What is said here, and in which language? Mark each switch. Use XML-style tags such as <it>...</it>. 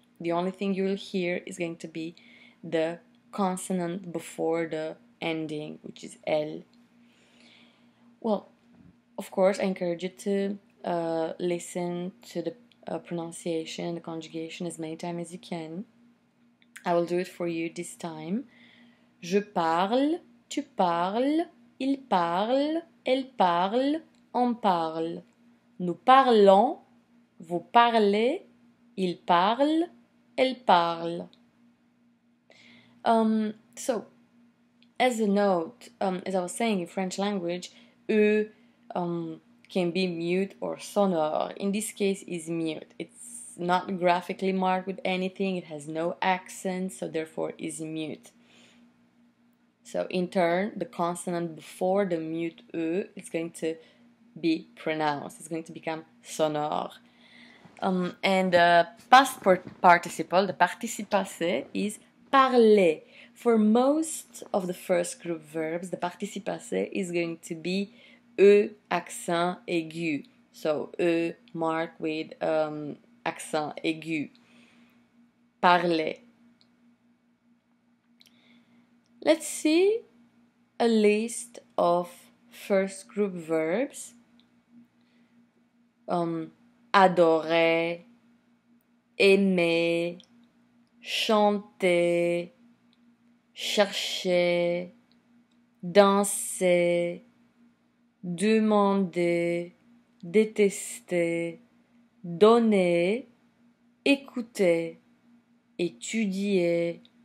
<en>The only thing you will hear is going to be the consonant before the ending, which is L. Well, of course, I encourage you to listen to the pronunciation, the conjugation as many times as you can. I will do it for you this time.</en> <fr>Je parle, tu parles, il parle, elle parle, on parle. Nous parlons, vous parlez, il parle, elle parle.</fr> <en>So, as a note, as I was saying in French language, E can be mute or sonore. In this case, is mute. It's not graphically marked with anything. It has no accent, so therefore is mute. So in turn, the consonant before the mute E is going to be pronounced. It's going to become sonore. And the past participle, the participe passé, is parler. For most of the first group verbs, the participe passé is going to be E accent aigu. So E marked with accent aigu. Parler. Let's see a list of first group verbs.</en> <fr>Adorer, aimer, chanter, chercher, danser, demander, détester, donner, écouter, étudier,</fr>